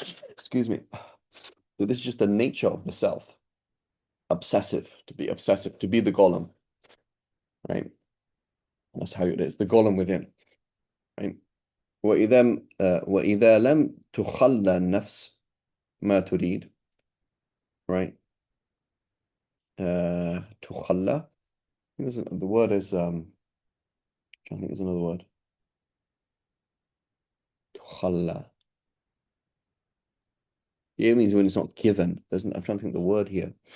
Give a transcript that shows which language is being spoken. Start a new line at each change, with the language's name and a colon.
English: Excuse me. So this is just the nature of the self. Obsessive, to be the golem, right? That's how it is, the golem within, right?
Arabic: وإذا لم تخلى النفس ما تريد,
English: right?
Arabic: تخلى.
English: The word is I think there's another word.
Arabic: تخلى.
English: Yeah, it means when it's not given. I'm trying to think the word here.